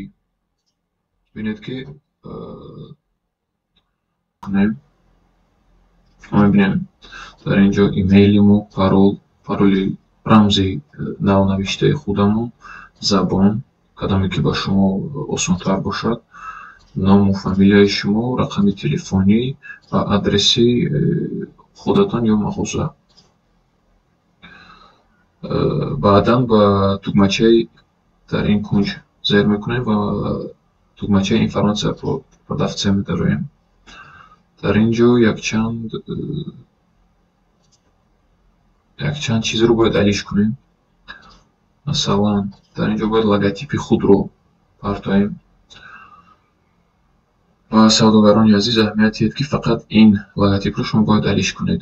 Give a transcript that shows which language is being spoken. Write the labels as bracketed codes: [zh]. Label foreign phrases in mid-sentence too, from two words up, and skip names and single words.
[tg] Бинед ки мебинем дар ин ҷо имейлимо, пароли рамзи навнавиштаи худамон, забон, кадаме ки ба шумо осонтар бошад, ному фамилияи шумо, рақами телефонӣ ва адреси худатон ё мағоза. Баъдан ба тугмачаи дар ин кунҷ зер мекунем ва тугмачаи [ru] информация про продавца [tg] медароем. Дар ин ҷо якчанд чизро бояд алиш кунем. Масалан, дар ин ҷо бояд логотипи худро партоем. Ва савдогарони азиз, аҳамият диҳед ки фақат ин логотипро шумо бояд алиш кунед.